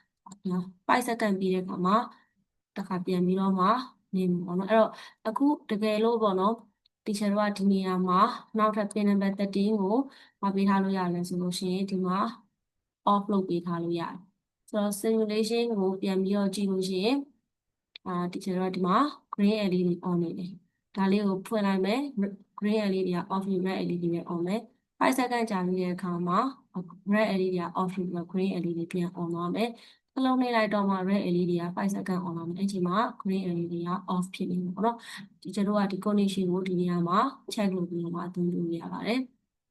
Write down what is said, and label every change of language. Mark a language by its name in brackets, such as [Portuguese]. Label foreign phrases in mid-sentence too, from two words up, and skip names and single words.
[Burmese] 5 second ပြီးတဲ့အခါမှာတစ်ခါပြန်ပြီးတော့မှနေမှာပေါ့နော်အဲ့တော့အခုတကယ်လို့ပေါ့နော်တီချာတို့ကဒီနေရာမှာနောက်ထပ် [English] pin number [Burmese] 13 ကိုမပေးထားလို့ရလဲဆိုလို့ရှိရင်ဒီမှာ off လုပ်ပေးထားလို့ရတယ်ဆိုတော့ simulation ကိုပြန် ပြီးတော့ကြည့်လို့ရှိရင်ဒီကျတော့ဒီမှာ [English] green LED on [Burmese] နေတယ်ဒါလေးကိုဖွင့်လိုက်မယ် [English] green LED [Burmese] က off ပြီး [English] red LED [Burmese] နဲ့ on မယ်5 second ကြာပြီးတဲ့အခါမှာ [English] red LED [Burmese] က off ပြီး [English] green LED [Burmese] ပြန် on သွားမယ်နှလုံးနှိပ်လိုက်တော့မှ [English] red LED [Burmese] က5 second on လာမယ်အဲ့ဒီမှာ [English] green LED [Burmese] က off ဖြစ်နေမှာပေါ့နော်ဒီကျတော့ဒီ condition ကိုဒီနေရာမှာ check လုပ်ပြီးတော့မှအသုံးပြုရပါတယ်